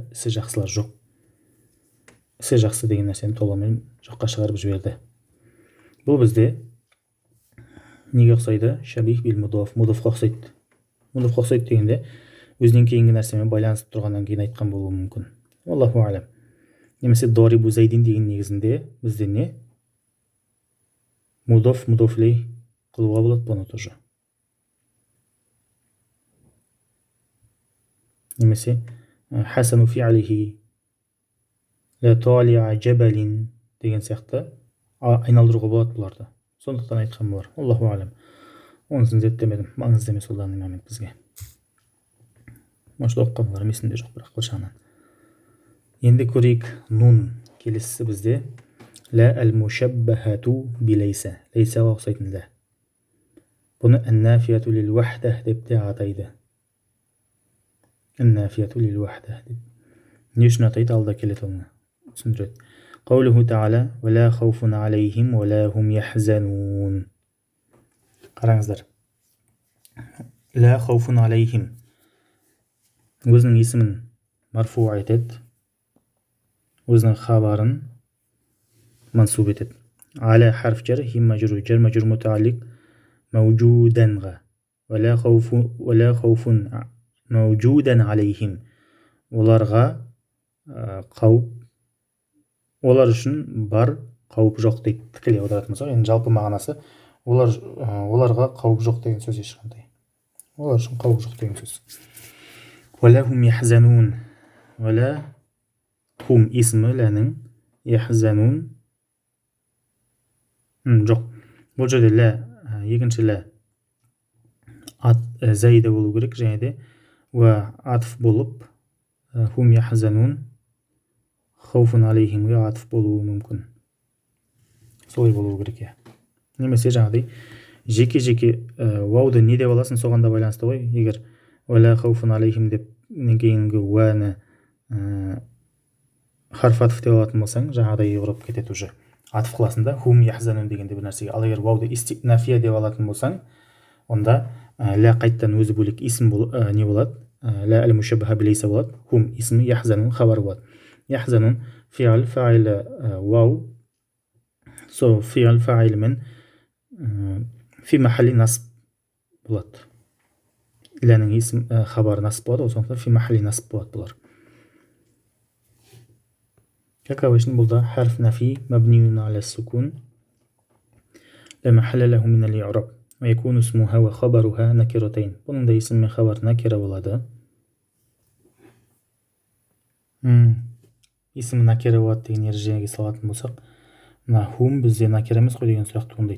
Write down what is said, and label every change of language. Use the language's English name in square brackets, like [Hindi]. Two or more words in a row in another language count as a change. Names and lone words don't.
[Kazakh] Ісі жақсылар жоқ. Ісі жақсы деген нәрсені толығымен жоққа шығарып жіберді. Бұл бізде неге ұқсайды? [Arabic] شبيه بالمضاف, [Kazakh] мудофқа ұқсайды. Мудофқа ұқсайды дегенде өзінен кейінгі нәрсемен байланысып тұрғаннан кейін айтқан болуы мүмкін. [Arabic] الله أعلم. [Kazakh] Немесе [Arabic] ضارب زيد [Kazakh] деген негізінде бізде не? Мудоф, мудофлей қылуға болады бұны тоже. Немесе [Arabic] حسن فعله لا طالع جبل [Kazakh] деген сияқты айналдыруға болады бұларды. Сондықтан айтқан болар. [Arabic] الله أعلم. [Kazakh] Онысын зерттемедім. Маңызды емес ол [Russian] данный момент [Kazakh] бізге. Может, оқығандар есімде жоқ, бірақ бір жағынан. Енді көрейік нун. Келесісі бізде [Arabic] لا المشبهة بليس. [Kazakh] Лейсаға ұқсайтын ла. Бұны [Arabic] النافية للوحدة [Kazakh] деп те атайды. [Arabic] النافية للوحدة деп. [Kazakh] Не үшін атайды? Алда келеді оны түсіндіреді. [Arabic] قوله تعالى ولا خوف عليهم ولا هم يحزنون. [Kazakh] Қараңыздар. [Arabic] لا خوف عليهم. [Kazakh] Өзінің есімін марфу айтады. Өзінің хабарын мансуб етеді. [Arabic] على حرف جر، هم مجرور، جار مجرور متعلق мавжуданға. ولا خوف موجودا عليهم. [Kazakh] Оларға қауіп, олар үшін бар қауіп жоқ дейді. Тікелей аударатын болсақ, енді жалпы мағынасы оларға қауіп жоқ деген сөз ешқандай. Олар үшін қауіп жоқ деген сөз. [Arabic] ولا هم يحزنون. ولا هم [Kazakh] исмі ләнің, яхзанун жоқ. Бұл жерде лә, екінші лә заида болу керек, және де уа атф болып [Arabic] هم يحزنون خوف عليهم [Kazakh] атф болуы мүмкін. Солай болуы керек. Немесе жаңағыдай жеке-жеке вауды не деп аласың, соған да байланысты ғой. Егер [Arabic] ولا خوف عليهم [Kazakh] деп кейінгі уәні [Arabic] حرف عطف [Kazakh] деп алатын болсаң, жаңағыдай ұрып кетеді уже. Атф қыласында [Arabic] هم يحزنون [Kazakh] дегенде бір нәрсеге. Ал егер вауды истинафия деп алатын болсаң, онда лә қайттан өзі бөлек исм не болады? [Arabic] لا المشبهة بليس [Kazakh] болады. Хум исм, яхзанун хабар болады. [Arabic] يحزنون فعل, [Kazakh] фаилі вау. So фи'л фаилімен [Arabic] في محل نصب [Kazakh] болады. Ләнің исм хабар насб болады, сондықтан [Arabic] في محل نصب [Kazakh] болады бұлар. [Russian] Как обычно [Arabic] бұлда حرف نفي مبني على السكون لا محل له من الإعراب ويكون اسمها وخبرها نكرتين. [Kazakh] Бұның да исм мен хабар накира болады. Исм накира болады деген ережеге салатын болсақ, мына хум бізде накира емес қой деген сұрақ туындайды.